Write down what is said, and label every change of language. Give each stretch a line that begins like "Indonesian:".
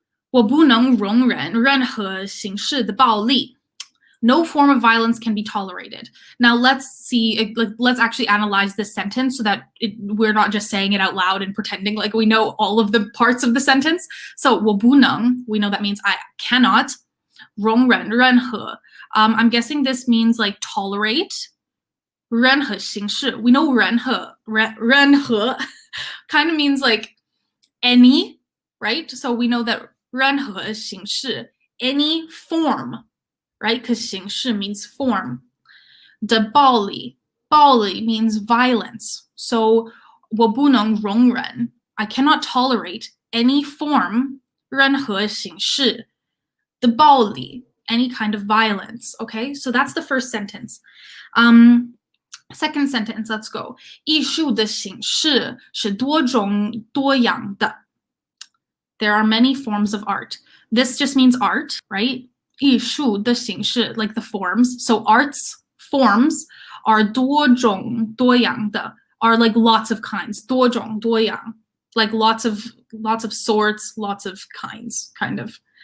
Chinese: 我不能容忍任何形式的暴力.
English: No form of violence can be tolerated. Now let's see, let's actually analyze this sentence so that we're not just saying it out loud and pretending like we know all of the parts of the sentence. So
Chinese: 我不能,
English: we know that means I cannot.
Chinese: 容忍任何,
English: I'm guessing this means like tolerate.
Chinese: 任何形式,
English: we know 任何kind of means like any, right? So we know that
Chinese: 任何形式,
English: any form. Right? Because
Chinese: 形式
English: means form.
Chinese: 的暴力
English: means violence. So
Chinese: 我不能容忍
English: I cannot tolerate any form
Chinese: 任何形式的暴力
English: any kind of violence. Okay, so that's the first sentence. Second sentence, let's go.
Chinese: 艺术的形式是多种多样的.
English: There are many forms of art. This just means art, right?
Chinese: 艺术的形式,
English: like the forms. So arts forms are
Chinese: 多种多样的,
English: are like lots of kinds.
Chinese: 多种多样,
English: like lots of sorts, lots of kinds, kind of.